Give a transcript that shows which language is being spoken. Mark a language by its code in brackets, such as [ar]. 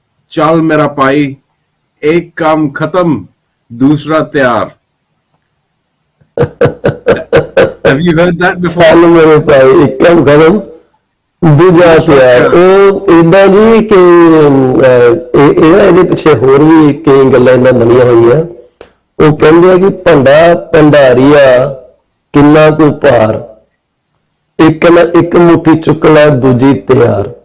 [pa] Chal mera pai, ek kam khatam, dusra tayar. [en] Have you heard that before? [hi] चल मेरे भाई, एक काम खत्म [pa] ਦੂਜਾ ਪਿਆਰ। ਉਹ ਏਦਾਂ ਜੀ ਕਿ ਇਹਦੇ ਪਿੱਛੇ ਹੋਰ ਵੀ ਕਈ ਗੱਲਾਂ ਇਹਨਾਂ ਬਣੀਆਂ ਹੋਈਆਂ। ਉਹ ਕਹਿੰਦੇ ਆ ਕਿ ਭੰਡਾ ਭੰਡਾਰੀਆ ਕਿੰਨਾ ਕੁ ਭਾਰ, ਇੱਕ ਮੁੱਠੀ ਚੁੱਕ ਲੈ ਦੂਜੀ ਤਿਆਰ।